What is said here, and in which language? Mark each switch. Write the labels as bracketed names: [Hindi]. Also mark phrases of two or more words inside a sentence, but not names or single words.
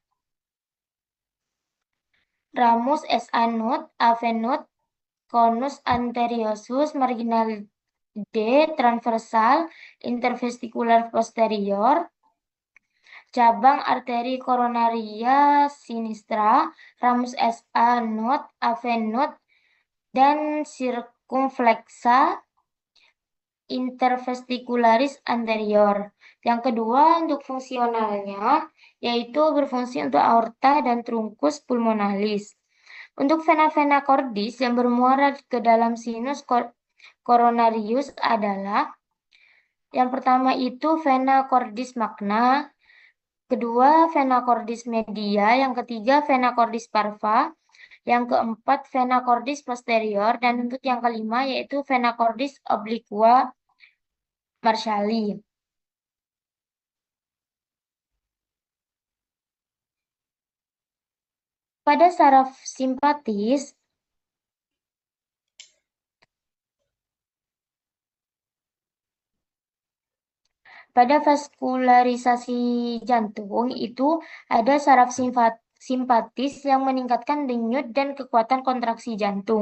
[Latin] Ramus [English] SA node, AV node, [Latin] conus anteriosus, marginal D, transversal, intervesticular posterior, [Indonesian] cabang arteri koronaria sinistra, [Latin] ramus [English] SA node, AV node, [Latin] dan circumflexa intervesticularis anterior. [Indonesian] Yang kedua untuk fungsionalnya, yaitu berfungsi untuk aorta dan trunkus pulmonalis. Untuk vena-vena cordis yang bermuara ke dalam [Latin] sinus coronarius [Indonesian] adalah yang pertama itu [Latin] vena cordis magna, [Indonesian] kedua [Latin] vena cordis media, [Indonesian] yang ketiga [Latin] vena cordis parva, [Indonesian] yang keempat [Latin] vena cordis posterior, [Indonesian] dan untuk yang kelima yaitu [Latin] vena cordis obliqua marshalli. [Indonesian] Pada saraf simpatis, pada vaskularisasi jantung itu ada saraf simpatis yang meningkatkan denyut dan kekuatan kontraksi jantung.